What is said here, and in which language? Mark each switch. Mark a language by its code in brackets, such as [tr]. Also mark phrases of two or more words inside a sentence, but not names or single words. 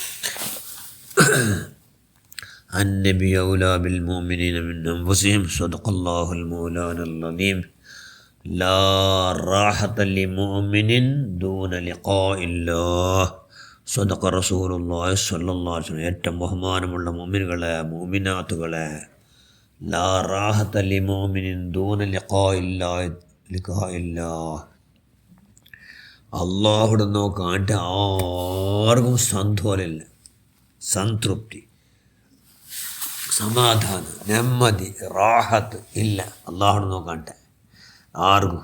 [ar] النبي أولى بالمؤمنين من أنفسهم. صدق الله المولانا العظيم. لا راحة لمؤمن دون لقاء الله. صدق رسول الله صلى الله عليه وسلم. [ml] ഏറ്റവും ബഹുമാനമുള്ള മുഅ്മിനുകളെ മുഅ്മിനാത്തുകളെ, [ar] لا راحة لمؤمن دون لقاء الله. [ml] അള്ളാഹുടെ നോക്കാണ്ട് ആർക്കും സന്തോഷമില്ല, സംതൃപ്തി, സമാധാനം, നെമ്മതി, റാഹത്ത് ഇല്ല അള്ളാഹുടെ നോക്കാണ്ട് ആർക്കും.